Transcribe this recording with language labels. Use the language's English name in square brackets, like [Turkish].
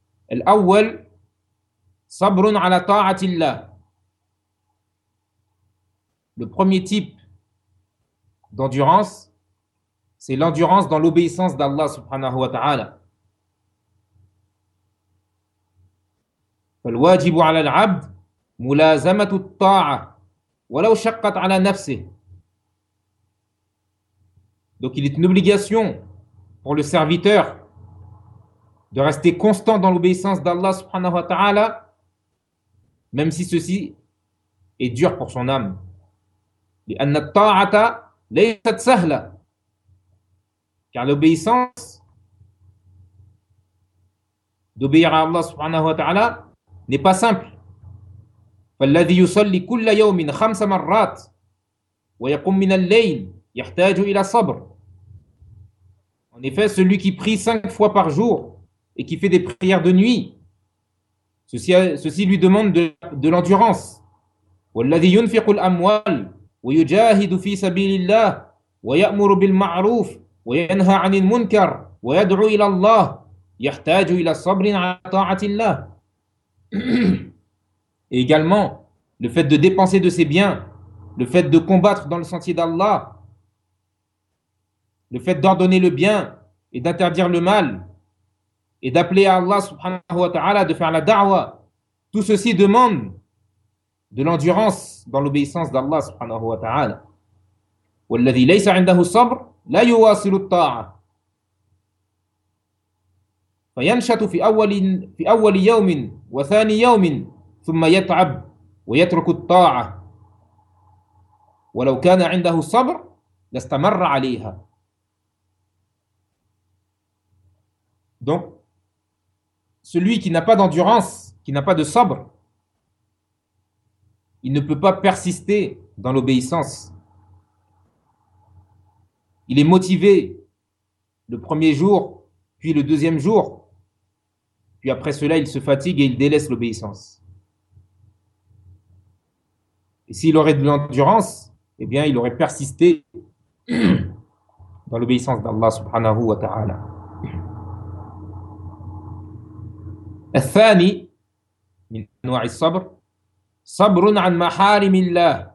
[Arabic] الأول صبر على طاعة الله. [French] Le premier type d'endurance, c'est l'endurance dans l'obéissance d'Allah subhanahu wa ta'ala. [Arabic] فالواجب على العبد ملازمة الطاعة ولو شقت على نفسه. [French] Donc il est une obligation pour le serviteur de rester constant dans l'obéissance d'Allah subhanahu wa ta'ala, même si ceci est dur pour son âme. [Arabic] لأن الطاعة ليست سهلة. [French] Car l'obéissance, d'obéir à Allah subhanahu wa ta'ala, n'est pas simple. [Arabic] فالذي يصلي كل يوم خمس مرات ويقوم من الليل يحتاج إلى صبر. [French] En effet, celui qui prie cinq fois par jour et qui fait des prières de nuit, ceci lui demande de l'endurance. [Arabic] والذي ينفق الأموال ويجاهد في سبيل الله ويأمر بالمعروف وينهى عن المنكر ويدعو إلى الله يحتاج إلى صبر على طاعة الله. [French] Et également le fait de dépenser de ses biens, le fait de combattre dans le sentier d'Allah, le fait d'ordonner le bien et d'interdire le mal, et d'appeler à Allah subhanahu wa ta'ala, de faire la da'wah, tout ceci demande de l'endurance dans l'obéissance d'Allah subhanahu wa ta'ala. [Arabic] والذي ليس عنده صبر لا يواصل الطاعة فينشط في أول يوم وثاني يوم ثم يتعب ويترك الطاعة ولو كان عنده صبر لاستمر عليها. [French] Donc, celui qui n'a pas d'endurance, qui n'a pas de sabre, il ne peut pas persister dans l'obéissance. Il est motivé le premier jour, puis le deuxième jour. Puis après cela, il se fatigue et il délaisse l'obéissance. Et s'il aurait de l'endurance, eh bien, il aurait persisté dans l'obéissance d'Allah subhanahu wa ta'ala. [Arabic] الثاني من أنواع الصبر صبر عن محارم الله.